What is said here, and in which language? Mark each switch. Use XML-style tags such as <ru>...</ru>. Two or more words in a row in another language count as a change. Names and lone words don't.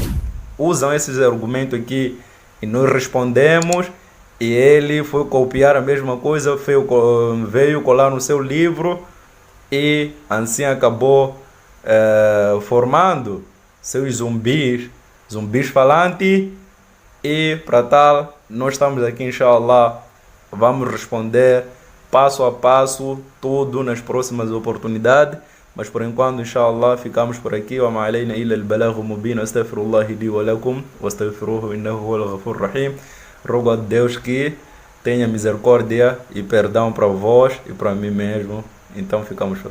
<pt>Usam esses argumentos aqui e nós respondemos, e ele foi copiar a mesma coisa, veio colar no seu livro e assim acabou formando seus zumbis falantes. E para tal, nós estamos aqui, inshallah, vamos responder passo a passo tudo nas próximas oportunidades. Mas por enquanto, inshallah, ficamos por aqui.</pt> <ar>وما علينا إلا البلاغ المبين. أستغفر الله لي ولكم واستغفروه إنه هو الغفور الرحيم.</ar> <pt>Rogo a Deus que tenha misericórdia e perdão para vós e para mim mesmo. Então ficamos por aqui.</pt>